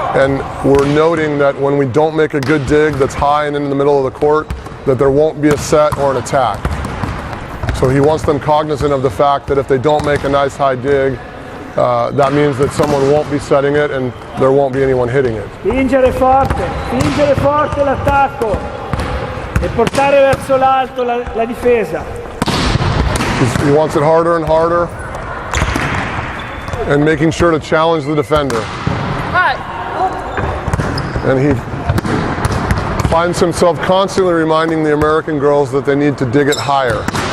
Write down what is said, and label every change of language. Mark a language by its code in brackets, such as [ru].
[en] And we're noting that when we don't make a good dig that's high and in the middle of the court, that there won't be a set or an attack. So he wants them cognizant of the fact that if they don't make a nice high dig, that means that someone won't be setting it and there won't be anyone hitting it. [it] Spingere forte l'attacco e portare verso l'alto la difesa. [en] He wants it harder and harder and making sure to challenge the defender. And he finds himself constantly reminding the American girls that they need to dig it higher.